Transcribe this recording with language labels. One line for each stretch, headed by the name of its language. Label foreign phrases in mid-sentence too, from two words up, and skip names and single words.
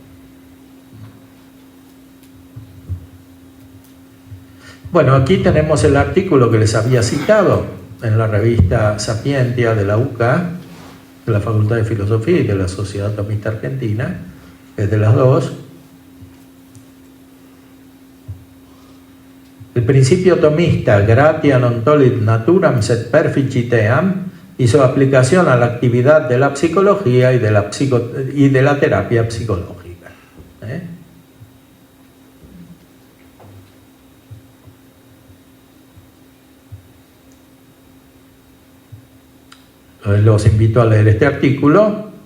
Spanish: Bueno, aquí tenemos el artículo que les había citado en la revista Sapientia de la UCA, de la Facultad de Filosofía y de la Sociedad Tomista Argentina, es de las dos. El principio tomista,
Latin: gratia non tollit naturam sed perficiteam,
Spanish: hizo aplicación a la actividad de la psicología y de la terapia psicológica. Entonces los invito a leer este artículo.